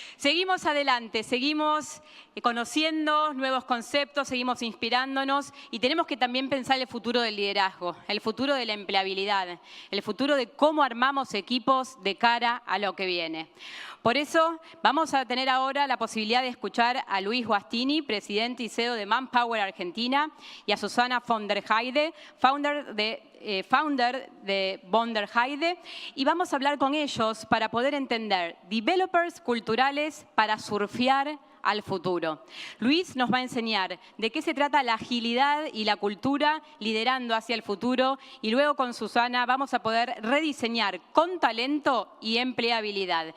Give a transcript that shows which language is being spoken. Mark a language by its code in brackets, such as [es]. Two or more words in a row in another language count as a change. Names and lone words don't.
[es] Seguimos adelante, seguimos conociendo nuevos conceptos, seguimos inspirándonos y tenemos que también pensar el futuro del liderazgo, el futuro de la empleabilidad, el futuro de cómo armamos equipos de cara a lo que viene. Por eso vamos a tener ahora la posibilidad de escuchar a Luis Guastini, presidente y CEO de Manpower Argentina, y a Susana von der Heide, founder de von der Heide, y vamos a hablar con ellos para poder entender developers culturales para surfear al futuro. Luis nos va a enseñar de qué se trata la agilidad y la cultura liderando hacia el futuro, y luego con Susana vamos a poder rediseñar con talento y empleabilidad.